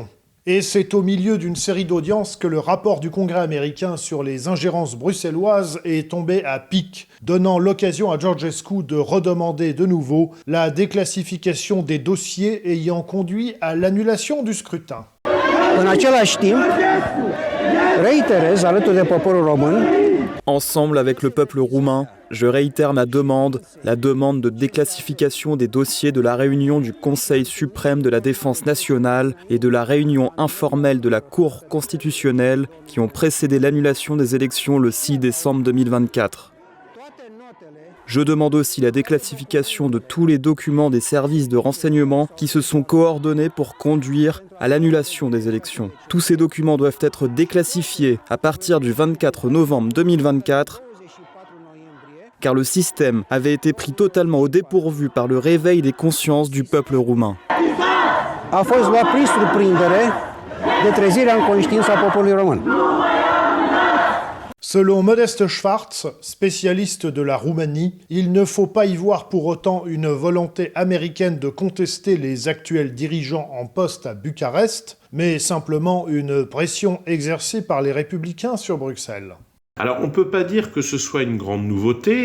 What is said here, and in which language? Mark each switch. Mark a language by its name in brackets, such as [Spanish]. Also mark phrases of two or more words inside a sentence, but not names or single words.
[French] Et c'est au milieu d'une série d'audiences que le rapport du Congrès américain sur les ingérences bruxelloises est tombé à pic, donnant l'occasion à Georgescu de redemander de nouveau la déclassification des dossiers ayant conduit à l'annulation du scrutin. [Romanian] În același timp, reiterez alături de poporul român. [French] Ensemble avec le peuple roumain, je réitère ma demande, la demande de déclassification des dossiers de la réunion du Conseil suprême de la défense nationale et de la réunion informelle de la Cour constitutionnelle qui ont précédé l'annulation des élections le 6 décembre 2024. Je demande aussi la déclassification de tous les documents des services de renseignement qui se sont coordonnés pour conduire à l'annulation des élections. Tous ces documents doivent être déclassifiés à partir du 24 novembre 2024, car le système avait été pris totalement au dépourvu par le réveil des consciences du peuple roumain. [Romanian] A fost luat prin surprindere de trezirea în conștiința poporului român. [French] Selon Modeste Schwartz, spécialiste de la Roumanie, il ne faut pas y voir pour autant une volonté américaine de contester les actuels dirigeants en poste à Bucarest, mais simplement une pression exercée par les républicains sur Bruxelles. Alors, on ne peut pas dire que ce soit une grande nouveauté.